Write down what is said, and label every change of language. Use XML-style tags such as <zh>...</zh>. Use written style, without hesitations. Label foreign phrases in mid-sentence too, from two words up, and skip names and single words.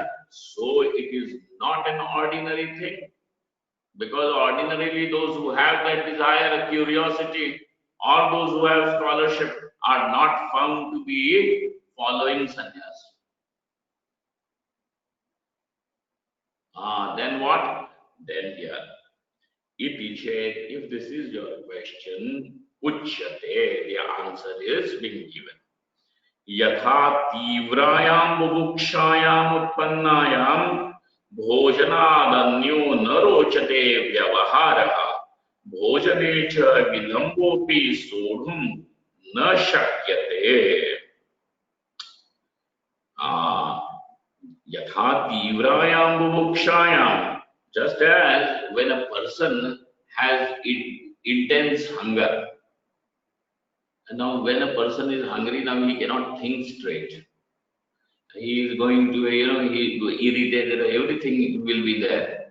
<en>So it is not an ordinary thing, because ordinarily those who have that desire, curiosity, or those who have scholarship are not found to be following sannyas. Then what? Then here,</en> <sa>iti chet,</sa> <en>if this is your question, uchyate, the answer is being given.</en> <sa>Yatha tivrayam bubukshayam utpannayam bhojanadannyo narochate vyavaharaha bhojane cha vilambopi sodhum na shakyate. Yatha tivrayam bubukshayam,</sa> <en>just as when a person has intense hunger. And now when a person is hungry, now he cannot think straight. He is going to, he is irritated, everything will be there.</en>